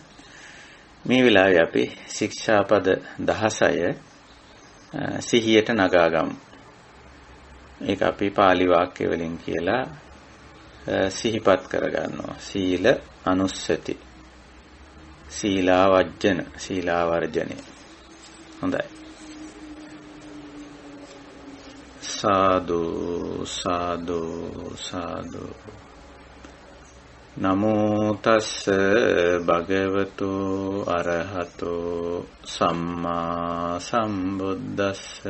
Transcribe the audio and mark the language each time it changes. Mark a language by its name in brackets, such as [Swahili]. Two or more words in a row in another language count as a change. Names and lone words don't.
[Sinhala] මේ වෙලාවේ අපි ශික්ෂාපද 16 සිහියට නගා ගමු. ඒක අපි පාලි වාක්‍ය වලින් කියලා සිහිපත් කරගන්නවා. සීල අනුස්සති, සීලාවර්ජන, සීලාවර්ජනය. හොඳයි. සාදු සාදු සාදු. [Pali] නමෝ තස්ස භගවතු අරහතෝ සම්මා සම්බුද්දස්ස.